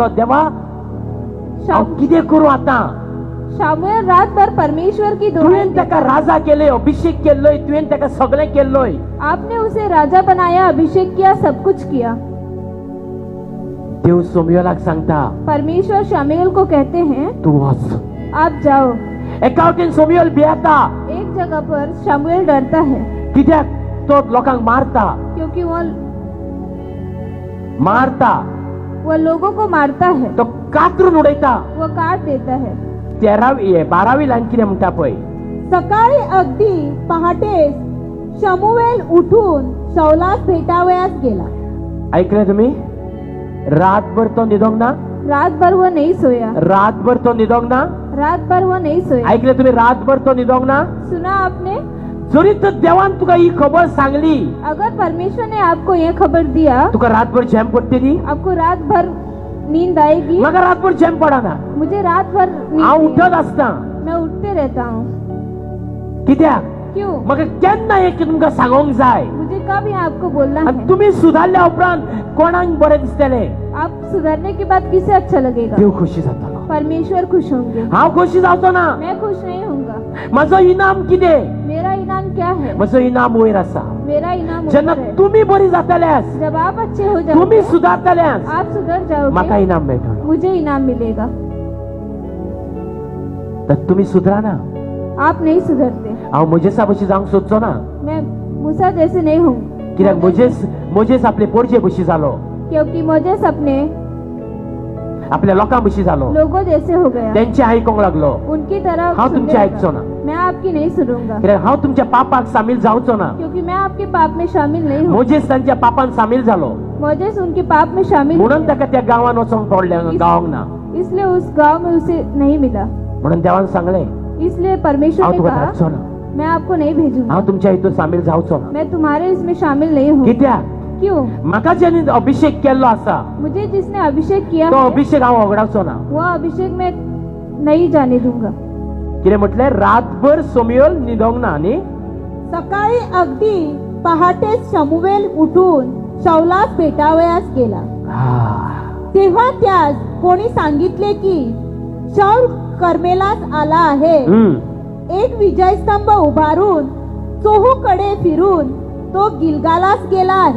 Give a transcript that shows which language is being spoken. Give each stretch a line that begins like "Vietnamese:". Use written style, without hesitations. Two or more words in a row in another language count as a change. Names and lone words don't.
Konkani: देवा हांव कितें करूं आतां?
Hindi: शामुएल रात भर परमेश्वर की दुआएं
Konkani: तुवें ताका राजा केले, अभिषेक केलोय, तुवें ताका सगळें केलोय.
Hindi: आपने उसे राजा बनाया, अभिषेक किया, सब कुछ किया.
Konkani: देव सोमयेलाक सांगता,
Hindi: परमेश्वर शामुएल को कहते हैं
Konkani: तू वच.
Hindi: आप जाओ.
Konkani: एका वटेन सोमयेल भियेता.
Hindi: एक जगह पर शामुएल डरता है
Konkani: कित्याक तो लोकांक मारता.
Hindi: क्योंकि वह लोगों को मारता है,
Konkani: तो कातरून उडयता.
Hindi: वो काट देता है.
Konkani: 12वी लाईन कितें म्हणटा पळय,
Marathi: सकाळी अगदी पहाटेस शमूएल उठून शौलास भेटावयास गेला. ऐकलं तुम्ही?
Konkani: रातभर तो निदोंग ना.
Hindi: रात भर वो नहीं सोया.
Konkani: रातभर तो निदोंग ना.
Hindi: रात भर वो नहीं सोया.
Marathi: ऐकलं तुम्ही?
Konkani: रातभर तो निदोंग ना.
Hindi: सुना आपने?
Konkani: जरी तर देवान तुका ही खबर सांगली,
Hindi: अगर परमेश्वर ने आपको ये खबर दिया,
Konkani: तुका रातभर झेम पडटली.
Hindi: आपको रात भर नींद आएगी.
Konkani: म्हाका रातभर झेम पडना.
Hindi: मुझे रात भर नींद
Konkani: हांव
Hindi: नहीं.
Konkani: उठत आसता.
Hindi: मैं उठते रहता हूँ.
Konkani: कित्याक?
Hindi: क्यों?
Konkani: म्हाका केन्ना एक तुमकां सांगोंक जाय.
Hindi: मुझे कब यहाँ आपको बोलना
Konkani: आनी
Hindi: है?
Konkani: तुम्ही सुधारल्या उपरांत कोणाक बरें दिसतलें?
Hindi: आप सुधरने के बाद किसे अच्छा लगेगा?
Konkani: देव खुशी जातलो.
Hindi: परमेश्वर खुश होंगे.
Konkani: हांव खुशी जावचो ना.
Hindi: मैं खुश नहीं होऊंगा.
Konkani: म्हजो इनाम कितें?
Hindi: मेरा इनाम क्या है?
Konkani: म्हजो इनाम वयर आसा.
Hindi: मेरा इनाम
Konkani: जेन्ना
Hindi: ऊपर है.
Konkani: तुम्ही बरी जातल्यास,
Hindi: जब आप अच्छे हो
Konkani: तुम्ही
Hindi: जाओगे,
Konkani: सुधारतल्यास,
Hindi: आप सुधर
Konkani: म्हाका
Hindi: जाओगे,
Konkani: इनाम मेळटलो.
Hindi: मुझे इनाम मिलेगा.
Konkani: तर तुम्ही सुधरा ना.
Hindi: आप नहीं सुधरते.
Konkani: हांव मोजेसा भशी जावंक सोदचो ना.
Hindi: मैं मूसा जैसे नहीं हूँ,
Konkani: कित्याक मोजेस आपले पोरजे भशी जालो,
Hindi: क्योंकि मोजेस अपने
Konkani: आपल्या लोकां भशी जालो.
Hindi: लोगों जैसे हो गया.
Konkani: तेंचे आयकोंक लागलो.
Hindi: उनकी तरह
Konkani: हांव
Hindi: सुनने
Konkani: तुमचे
Hindi: लगा.
Konkani: आयकचो ना.
Hindi: मैं आपकी नहीं सुनूंगा,
Konkani: कित्याक हांव तुमच्या पापाक सामील जावचो ना.
Hindi: क्योंकि मैं आपके पाप में शामिल नहीं हूँ.
Konkani: मोजेस तांच्या पापान सामील जालो
Hindi: मोजेस उनके पाप में शामिल
Konkani: म्हणून
Hindi: है.
Konkani: ताका त्या गांवान वचोंक पडलें. गांवांक ना.
Hindi: इसलिए उस गांव में उसे नहीं मिला.
Konkani: म्हणून देवान सांगलें,
Hindi: इसलिए परमेश्वर
Konkani: हांव
Hindi: ने
Konkani: तुका
Hindi: कहा,
Konkani: धाडचो ना.
Hindi: मैं आपको नहीं भेजूंगा.
Konkani: हांव तुमच्या हितून सामील जावचो ना.
Hindi: मैं तुम्हारे इसमें शामिल नहीं हूँ.
Konkani: कित्याक?
Hindi: क्यों?
Konkani: म्हाका जेणे अभिषेक केल्लो आसा,
Hindi: मुझे जिसने अभिषेक किया
Konkani: तो
Hindi: है,
Konkani: अभिषेक हांव वगडावचो ना.
Hindi: वो अभिषेक में नहीं जाने दूंगा.
Konkani: कितें म्हटलें? रातभर सोमयेल न्हिदोंक ना न्ही.
Marathi: सकाळी अगदी पहाटेस शमूएल उठून शौलास भेटावयास गेला. तेव्हा त्यास कोणी सांगितले की शौल कर्मेलास आला आहे. एक विजयस्तंभ उभारून चोहूकडे फिरून तो गिलगालास गेला आहे.